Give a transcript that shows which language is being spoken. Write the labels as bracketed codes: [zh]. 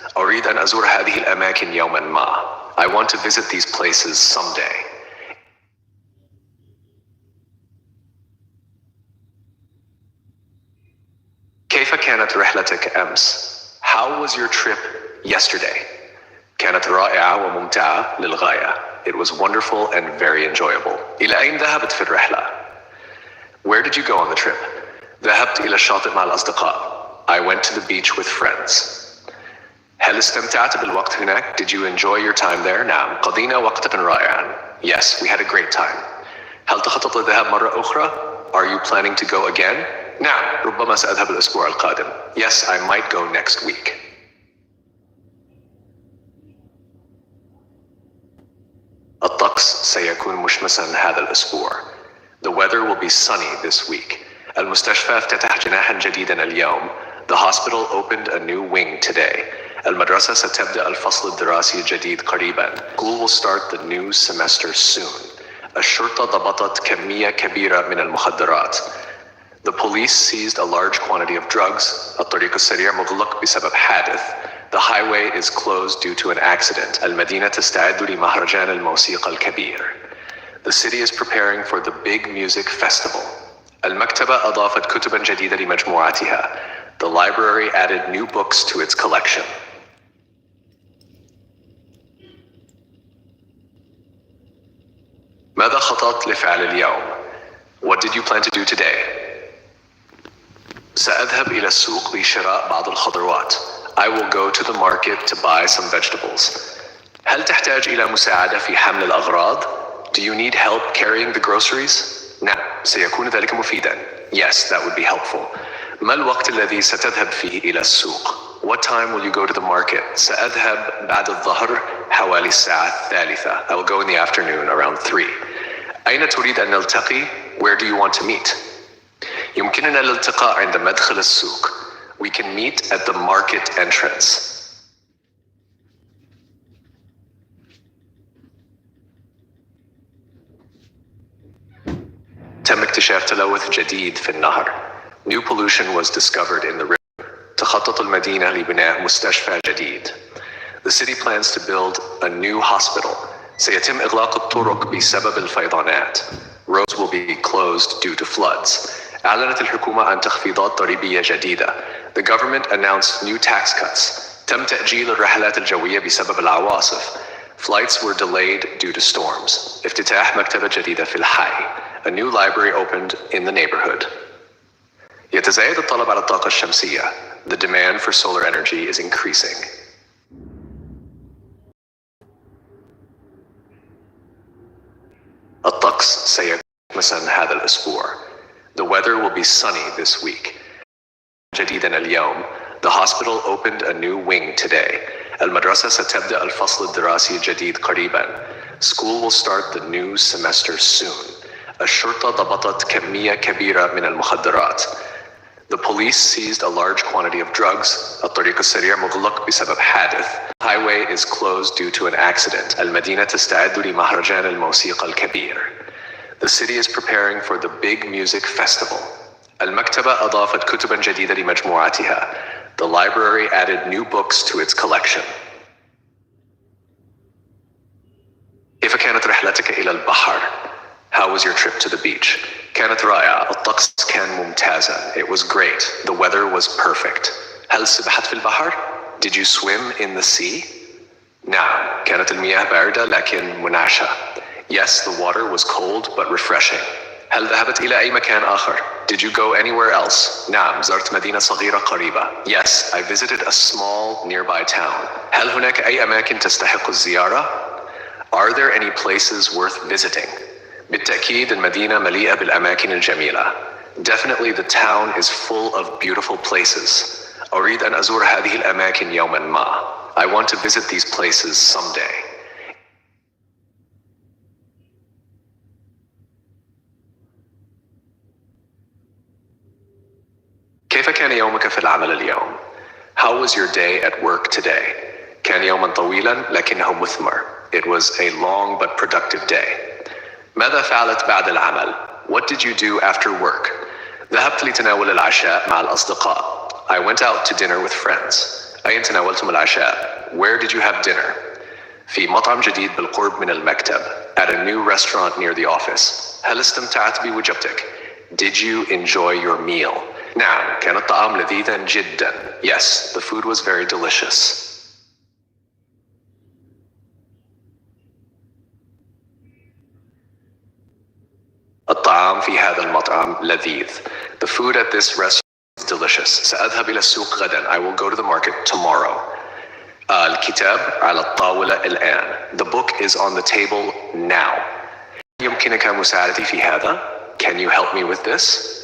[ar] أريد أن أزور هذه الأماكن يوما ما. [en] I want to visit these places someday. [ar] كيف كانت رحلتك أمس? [en] How was your trip yesterday? [ar] كانت رائعة وممتعة للغاية. [en] It was wonderful and very enjoyable. [ar] إلى أين ذهبت في الرحلة? [en] Where did you go on the trip? [ar] ذهبت إلى الشاطئ مع الأصدقاء. [en] I went to the beach with friends. [ar] هل استمتعت بالوقت هناك? [en] Did you enjoy your time there? [ar] نعم، قضينا وقتا رائعا. [en] Yes, we had a great time. [ar] هل تخطط للذهاب مرة أخرى? [en] Are you planning to go again? [ar] نعم، ربما سأذهب الأسبوع القادم. [en] Yes, I might go next week. [ar] الطقس سيكون مشمسا هذا الأسبوع. [en] The weather will be sunny this week. [ar] المستشفى افتتح جناحا جديدا اليوم. [en] The hospital opened a new wing today. [ar] المدرسة ستبدأ الفصل الدراسي الجديد قريبا. [en] School will start the new semester soon. [ar] الشرطة ضبطت كمية كبيرة من المخدرات. [en] The police seized a large quantity of drugs. [ar] الطريق السريع مغلق بسبب حادث. [en] The highway is closed due to an accident. [ar] المدينة تستعد لمهرجان الموسيقى الكبير. [en] The city is preparing for the big music festival. [ar] المكتبة أضافت كتبا جديدة لمجموعتها. [en] The library added new books to its collection. [ar] ماذا خططت لفعل اليوم? [en] What did you plan to do today? [ar] سأذهب إلى السوق لشراء بعض الخضروات. [en] I will go to the market to buy some vegetables. [ar] هل تحتاج إلى مساعدة في حمل الأغراض? [en] Do you need help carrying the groceries? [ar] نعم، سيكون ذلك مفيدا. [en] Yes, that would be helpful. [ar] ما الوقت الذي ستذهب فيه إلى السوق? [en] What time will you go to the market? [ar] سأذهب بعد الظهر حوالي الساعة 3. [en] I will go in the afternoon around 3. [ar] أين تريد أن نلتقي? [en] Where do you want to meet? [ar] يمكننا الالتقاء عند مدخل السوق. [en] We can meet at the market entrance. [ar] تم اكتشاف تلوث جديد في النهر. [en] New pollution was discovered in the river. [ar] تخطط المدينة لبناء مستشفى جديد. [en] The city plans to build a new hospital. [ar] سيتم إغلاق الطرق بسبب الفيضانات. [en] Roads will be closed due to floods. [ar] أعلنت الحكومة عن تخفيضات ضريبية جديدة. [en] The government announced new tax cuts. [ar] تم تأجيل الرحلات الجوية بسبب العواصف. [en] Flights were delayed due to storms. [ar] افتتاح مكتبة جديدة في الحي. [en] A new library opened in the neighborhood. [ar] يتزايد الطلب على الطاقة الشمسية. [en] The demand for solar energy is increasing. [ar] الطقس سيكون مساء هذا الأسبوع. [en] The weather will be sunny this week. [ar] جديدا اليوم. [en] The hospital opened a new wing today. [ar] المدرسة ستبدأ الفصل الدراسي الجديد قريبا. [en] School will start the new semester soon. [ar] الشرطة ضبطت كمية كبيرة من المخدرات. [en] The police seized a large quantity of drugs. [ar] الطريق السريع مغلق بسبب حادث. [en] Highway is closed due to an accident. [ar] المدينة تستعد لمهرجان الموسيقى الكبير. [en] The city is preparing for the big music festival. [ar] المكتبة أضافت كتبا جديدة لمجموعتها. [en] The library added new books to its collection. [ar] كيف كانت رحلتك إلى البحر? [en] How was your trip to the beach? [ar] كانت رائعة. الطقس كان ممتازا. [en] It was great. The weather was perfect. [ar] هل سبحت في البحر? [en] Did you swim in the sea? [ar] نعم. كانت المياه باردة لكن منعشة. [en] Yes, the water was cold but refreshing. [ar] هل ذهبت إلى أي مكان آخر? [en] Did you go anywhere else? [ar] نعم. زرت مدينة صغيرة قريبة. [en] Yes, I visited a small nearby town. [ar] هل هناك أي أماكن تستحق الزيارة? [en] Are there any places worth visiting? [ar] بالتأكيد المدينة مليئة بالأماكن الجميلة. [en] Definitely the town is full of beautiful places. [ar] أريد أن أزور هذه الأماكن يوما ما. [en] I want to visit these places someday. [ar] كيف كان يومك في العمل اليوم? [en] How was your day at work today? [ar] كان يوما طويلا لكنه مثمر. [en] It was a long but productive day. [ar] ماذا فعلت بعد العمل? [en] What did you do after work? [ar] ذهبت لتناول العشاء مع الأصدقاء. [en] I went out to dinner with friends. [ar] أين تناولتم العشاء? [en] Where did you have dinner? [ar] في مطعم جديد بالقرب من المكتب. [en] At a new restaurant near the office. [ar] هل استمتعت بوجبتك? [en] Did you enjoy your meal? [ar] نعم. كان الطعام لذيذا جدا. [en] Yes, the food was very delicious. [ar] الطعام في هذا المطعم لذيذ. [en] The food at this restaurant is delicious. [ar] سأذهب إلى السوق غدا. [en] I will go to the market tomorrow. [ar] الكتاب على الطاولة الآن. [en] The book is on the table now. [ar] يمكنك مساعدتي في هذا? [en] Can you help me with this?